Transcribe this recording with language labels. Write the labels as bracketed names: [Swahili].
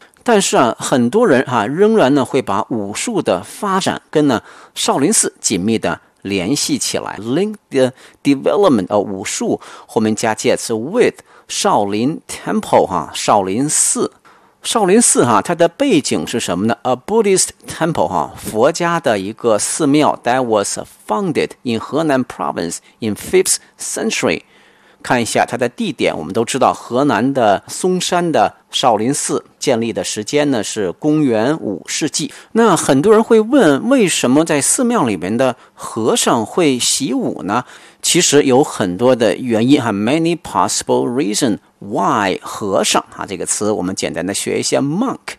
[Chinese] 但是啊，很多人啊仍然呢会把武术的发展跟呢少林寺紧密的联系起来。 [English] Link the development of [Chinese] 武术，后面加介词 with 少林 temple 啊，少林寺。少林寺啊，它的背景是什么呢？ [English] A Buddhist temple [Chinese] 啊，佛家的一个寺庙。 [English] That was founded in Henan province in 5th century。 [Chinese] 看一下它的地点，我们都知道河南的嵩山的少林寺建立的时间呢是公元五世纪。那很多人会问，为什么在寺庙里面的和尚会习武呢？其实有很多的原因哈 ， [English] many possible reason why [Chinese] 和尚啊这个词，我们简单的学一下 monk。